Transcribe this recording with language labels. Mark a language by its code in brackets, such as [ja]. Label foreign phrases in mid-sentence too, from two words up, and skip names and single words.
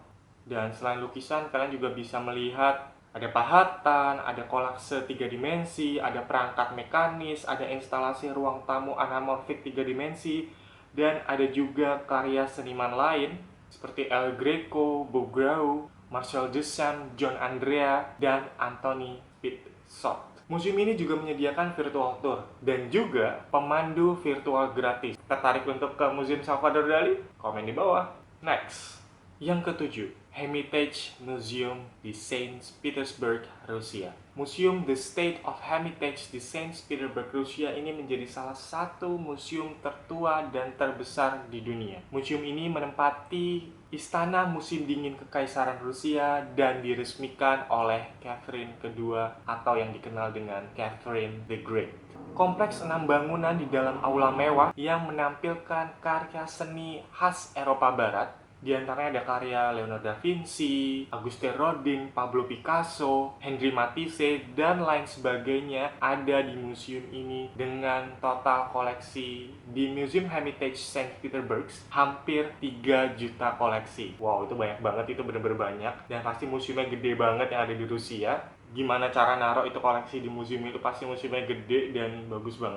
[id] Dan selain lukisan, kalian juga bisa melihat ada pahatan, ada kolase 3 dimensi, ada perangkat mekanis, ada instalasi ruang tamu anamorfik 3 dimensi, dan ada juga karya seniman lain seperti El Greco, Bouguereau, Marcel Duchamp, John Andrea, dan Anthony Pitsot. Museum ini juga menyediakan [en] virtual tour [id] dan juga pemandu virtual gratis. Tertarik untuk ke Museum Salvador Dali? Komen di bawah. Next, yang ketujuh, Hermitage Museum di Saint Petersburg, Rusia. Museum The State of Hermitage di Saint Petersburg, Rusia ini menjadi salah satu museum tertua dan terbesar di dunia. Museum ini menempati istana musim dingin Kekaisaran Rusia dan diresmikan oleh Catherine kedua atau yang dikenal dengan Catherine the Great. Kompleks 6 bangunan di dalam aula mewah yang menampilkan karya seni khas Eropa Barat. Di antaranya ada karya Leonardo da Vinci, Auguste Rodin, Pablo Picasso, Henri Matisse, dan lain sebagainya ada di museum ini dengan total koleksi di Museum Hermitage Saint Petersburg hampir 3 juta koleksi. Wow, itu banyak banget, itu bener-bener banyak. Dan pasti museumnya gede banget yang ada di Rusia. gimana cara naruh itu koleksi di museum itu, pasti museumnya gede dan bagus banget.